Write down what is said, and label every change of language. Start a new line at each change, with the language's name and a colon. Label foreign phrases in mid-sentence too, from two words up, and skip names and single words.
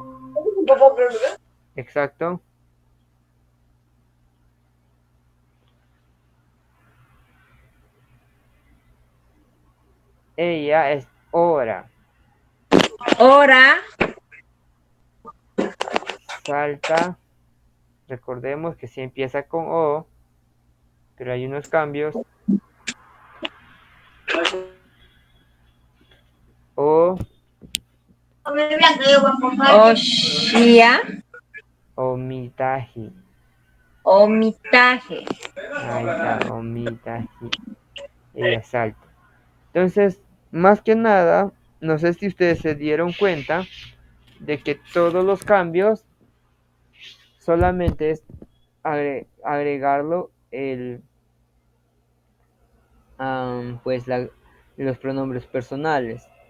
Spanish: Exacto. Ella es hora.
Asháninka: Ora.
Spanish: Salta. Recordemos que sí empieza con O, pero hay unos cambios.
Asháninka: O, Oshia. omitaji. Omitaje.
Spanish: Ahí está, omitaji. Ella salta. Entonces, más que nada, no sé si ustedes se dieron cuenta de que todos los cambios solamente es agregarlo pues los pronombres personales.